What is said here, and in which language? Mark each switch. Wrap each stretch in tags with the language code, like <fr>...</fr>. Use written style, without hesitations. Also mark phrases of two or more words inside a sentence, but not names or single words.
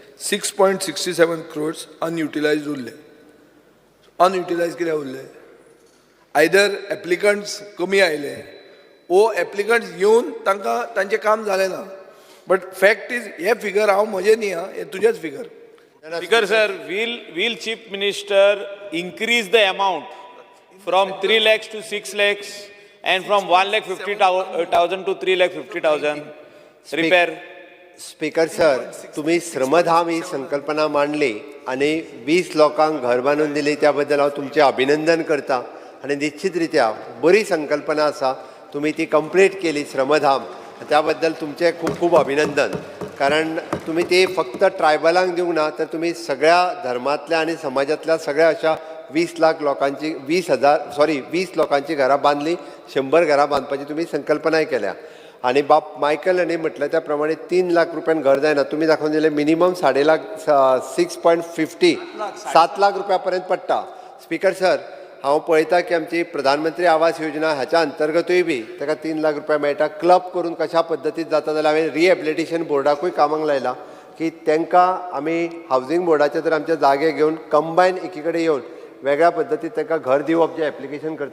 <kok>6.67 crores अनयुटिलायज्ड उरले. अनयुटिलायज कित्याक उरले?</kok> <en>either applicants</en> <kok>कमी आयले ओ एप्लिकंट्स येवन तांकां तांचें काम जालें ना.</kok> <en>but fact is</en> <kok>हे फिगर हांव म्हजें न्ही, हे तुजेच फिगर.</kok> <en>Speaker sir, will Chief Minister increase the amount from 3 lakhs to 6 lakhs and from 1,50,000 to 3,50,000 repair? Speaker sir,</en> <kok>तुम्ही श्रमधाम ही संकल्पना मांडली आणि 20 लोकांक घर बांदून दिली, त्याबद्दल हांव तुमचें अभिनंदन करता. आणि निश्चित रित्या बरी संकल्पना आसा, तुम्ही ती कंप्लीट केली श्रमधाम. त्या बद्दल तुमचे खूप खूप अभिनंदन. कारण तुम्ही ते फक्त ट्रायबलांक दिवंक ना, तर तुम्ही सगळ्या धर्मातल्या आणि समाजातल्या सगळ्या अशा 20 लाख लोकांची 20 लोकांची घरां बांधली, 100 घरां बांधपाची तुम्ही संकल्पनाय केल्या. आणि बाप मायकल यांनी म्हटलं त्याप्रमाणे 3 लाख रुपयान घर जायना. तुम्ही दाखवून दिले मिनिमम 6.50 7 लाख रुपयापर्यंत पडटा.</kok> <en>Speaker sir,</en> <kok>हांव पळयता की आमची प्रधानमंत्री आवास योजना हाच्या अंतर्गतूय बी ताका 3 लाख रुपया मेळटा. क्लब करून कशा पद्दतीन जाता जाल्यार हांवें रिहॅबिलिटेशन बोर्डाकूय कामाक लायला की तांकां आमी हावजींग बोर्डाचे तर आमचे जागे घेवन कंबायन एकी कडेन येवन वेगळ्या पद्दतीन तांकां घर दिवप जे एप्लिकेशन करता.</kok>